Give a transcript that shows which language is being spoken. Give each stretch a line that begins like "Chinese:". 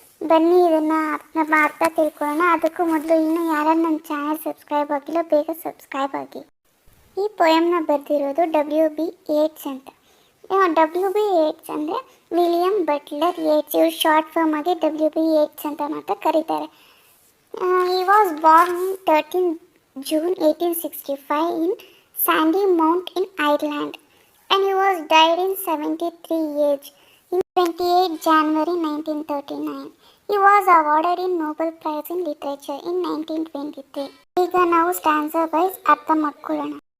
Kannada: ಬನ್ನಿ ಇದನ್ನು ಅರ್ಥ ತಿಳ್ಕೊಳ್ಳೋಣ. ಅದಕ್ಕೂ ಮೊದಲು ಇನ್ನೂ ಯಾರು ನನ್ನ ಚಾನಲ್ ಸಬ್ಸ್ಕ್ರೈಬ್ ಆಗಿಲ್ಲ, ಬೇಗ ಸಬ್ಸ್ಕ್ರೈಬ್ ಆಗಿ. ಈ ಪೊಯಮ್ನ ಬರೆದಿರೋದು WB ಯೇಟ್ಸ್ ಅಂತ. WB ಯೇಟ್ಸ್ ಅಂದರೆ ವಿಲಿಯಂ ಬಟ್ಲರ್ ಯೇಟ್ಸ್. ಇವ್ರು ಶಾರ್ಟ್ ಫಾರ್ಮ್ ಆಗಿ WB ಯೇಟ್ಸ್ ಅಂತ ಮಾತ್ರ ಕರೀತಾರೆ.
English: He was born on 13 June 1865 in Sandymount in Ireland, and he was died in 73 age in 28 January 1939. He was awarded in Nobel Prize in Literature in 1923.
Kannada: ಈಗ ನಾವು ಸ್ಟ್ಯಾನ್ಸಾ wise ಅರ್ಥ ಮಾಡ್ಕೊಳ್ಳೋಣ.